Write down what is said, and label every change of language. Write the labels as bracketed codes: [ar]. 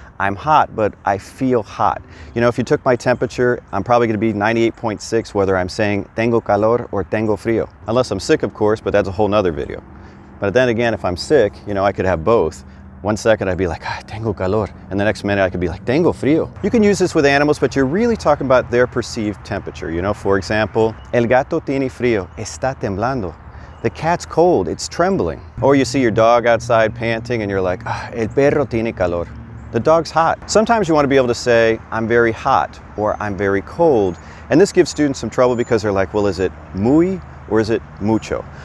[en] I'm hot, but I feel hot. If you took my temperature, I'm probably going to be 98.6 whether I'm saying [es] tengo calor [en] or [es] tengo frío. [en] Unless I'm sick, of course, but that's a whole nother video. But then again, if I'm sick, I could have both. 1 second I'd be like, [es] tengo calor. [en] And the next minute I could be like, [es] tengo frío. [en] You can use this with animals, but you're really talking about their perceived temperature. For example, [es] el gato tiene frío, está temblando. [en] The cat's cold, it's trembling. Or you see your dog outside panting and you're like, [es] el perro tiene calor. [en] The dog's hot. Sometimes you want to be able to say, I'm very hot or I'm very cold. And this gives students some trouble because they're like, well, is it muy or is it mucho?